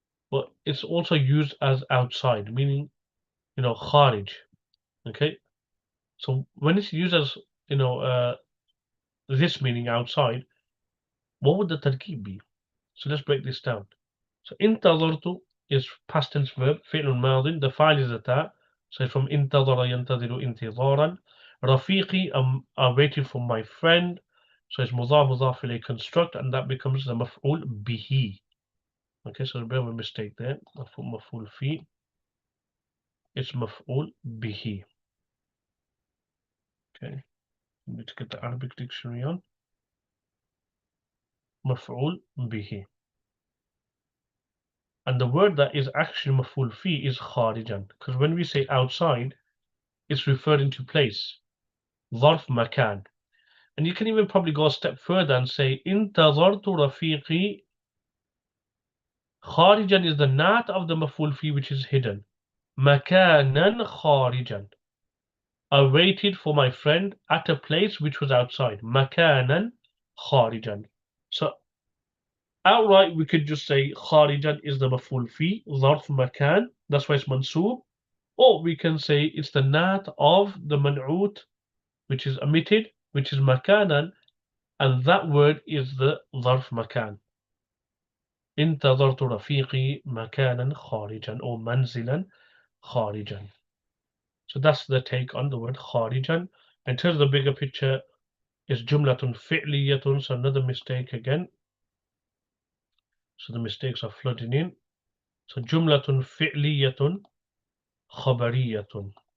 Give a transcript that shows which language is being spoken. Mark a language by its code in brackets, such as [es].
[en] But it's also used as outside, meaning, kharij. Okay. So when it's used as, this meaning outside, what would the tarkeeb be? So let's break this down. So انتظرت is past tense verb, فعل ماض, the file is a ta. [ar] So from انتظر ينتظر انتظارا. [en] رفيقي, I'm waiting for my friend. So it's مضاف مضاف إليه construct, and that becomes the مفعول به. Okay, so a bit of a mistake there. [ar] مفعول فيه. It's مفعول به. [en] Okay, we need to get the Arabic dictionary on. [ar] مفعول به. [en] And the word that is actually مفعول فيه is خارجا, because when we say outside, it's referring to place. [ar] ظرف مكان. [en] And you can even probably go a step further and say [ar] انتظرت رفيقي. [en] خارجا is the nat of the مفعول فيه, which is hidden. [ar] مكانا خارجا. [en] I waited for my friend at a place which was outside. [ar] مكانا خارجا. [en] So outright we could just say خارجا is the مفعول فيه, ظرف مكان, that's why it's mansoob. Or we can say it's the nat of the man'ut, which is omitted, which is مكانا, and that word is the ظرف مكان. [ar] انتظرت رفيقي مكانا خارجا or منزلا. kharijan. [en] So that's the take on the word kharijan. In terms of the bigger picture, is jumlatun fi'liyatun, so another mistake again. So the mistakes are flooding in. So jumlatun fi'liyatun khabariyatun.